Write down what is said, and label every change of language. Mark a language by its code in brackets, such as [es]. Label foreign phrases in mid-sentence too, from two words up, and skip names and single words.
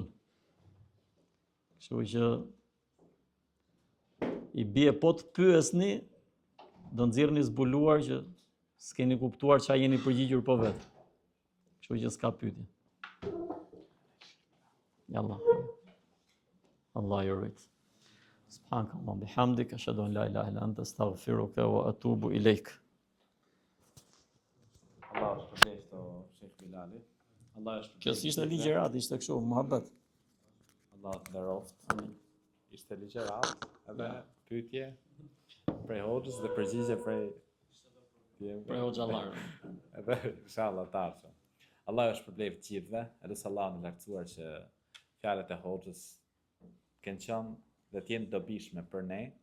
[sq] Kështu që i bie po të pyesni, do nxirrni zbuluar që s'keni kuptuar ç'a jeni përgjigjur po vetë. Kështu që s'ka pyetje. Yalla. Allah ju rrit. [ar] سبحان الله بحمدك أشهد أن لا إله إلا أنت أستغفرك وأتوب إليك. [sq] Allah është përlejtë të Shekh Bilali. Allah është Kjo s'ishte ligjërat, ishte kështu, muhabet. Allah të nderoft. Ishte ligjërat, edhe pyetje prej hoxhës dhe përgjigje prej hoxhallarëve. Edhe inshallah të ardhshëm. Allah është përblejtë të gjithëve, edhe se Allah në lartësuar që fjalët e hoxhës kanë qenë dhe të jenë dobishme për ne.